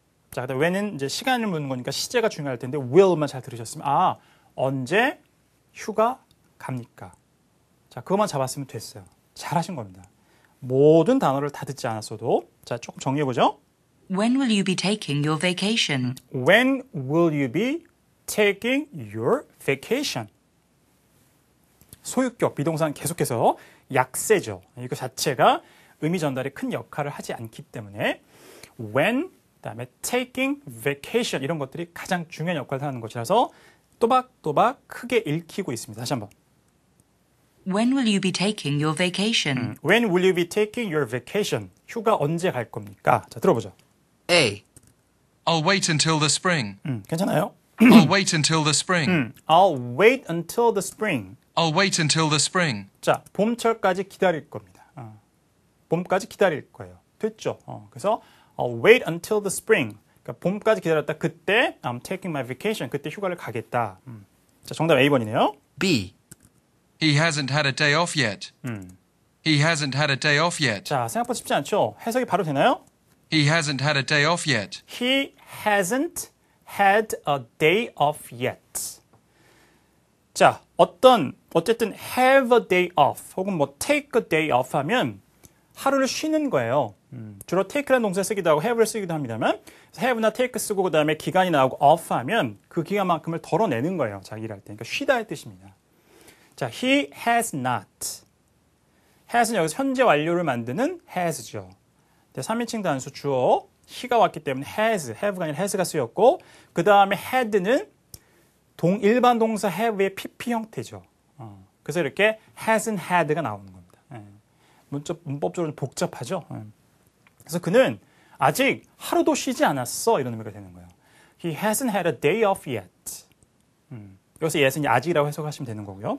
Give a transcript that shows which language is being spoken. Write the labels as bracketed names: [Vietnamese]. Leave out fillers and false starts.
[Korean] 자, 그다음 when은 이제 시간을 묻는 거니까 시제가 중요할 텐데 will만 잘 들으셨으면 언제 휴가 갑니까? 자, 그것만 잡았으면 됐어요. 잘하신 겁니다. 모든 단어를 다 듣지 않았어도 자, 조금 정리해 보죠. [English] When will you be taking your vacation? When will you be taking your vacation? [Korean] 소유격 비동사는 계속해서 약세죠. 이거 자체가 의미 전달에 큰 역할을 하지 않기 때문에 when 그다음에 [English] taking vacation [Korean] 이런 것들이 가장 중요한 역할을 하는 것이라서 또박또박 크게 읽히고 있습니다. 다시 한번. [English] When will you be taking your vacation? When will you be taking your vacation? [Korean] 휴가 언제 갈 겁니까? 자, 들어보죠. [English] A. I'll wait until the spring. [Korean] 괜찮아요? [English] I'll wait until the spring. I'll wait until the spring. I'll wait until the spring. [Korean] 자, 봄철까지 기다릴 겁니다. 봄까지 기다릴 거예요. 됐죠? 그래서 [English] I'll wait until the spring. [Korean] 그러니까 봄까지 기다렸다. 그때 [English] I'm taking my vacation. [Korean] 그때 휴가를 가겠다. 자, 정답 A번이네요. [English] B. He hasn't had a day off yet. He hasn't had a day off yet. [Korean] 자, 생각보다 쉽지 않죠? 해석이 바로 되나요? [English] He hasn't had a day off yet. He hasn't had a day off yet. [Korean] 자, 어쨌든 [English] have a day off [Korean] 혹은 뭐 [English] take a day off [Korean] 하면 하루를 쉬는 거예요. 주로 take라는 동사 쓰기도 하고 have를 쓰기도 합니다만 have나 take 쓰고 그 다음에 기간이 나오고 off 하면 그 기간만큼을 덜어내는 거예요. 자기 일할 때. 그러니까 쉬다의 뜻입니다. 자, [English] he has not. [Korean] has는 여기서 현재 완료를 만드는 has죠. 3인칭 단수 주어 he가 왔기 때문에 has, have가 아니라 has가 쓰였고 그 다음에 had는 일반 동사 have의 PP 형태죠. 그래서 이렇게 [English] hasn't had [Korean] 가 나오는 겁니다. 문법적으로 복잡하죠. 그래서 그는 아직 하루도 쉬지 않았어 이런 의미가 되는 거예요. [English] He hasn't had a day off yet. [Korean] 여기서 yet은 아직이라고 해석하시면 되는 거고요.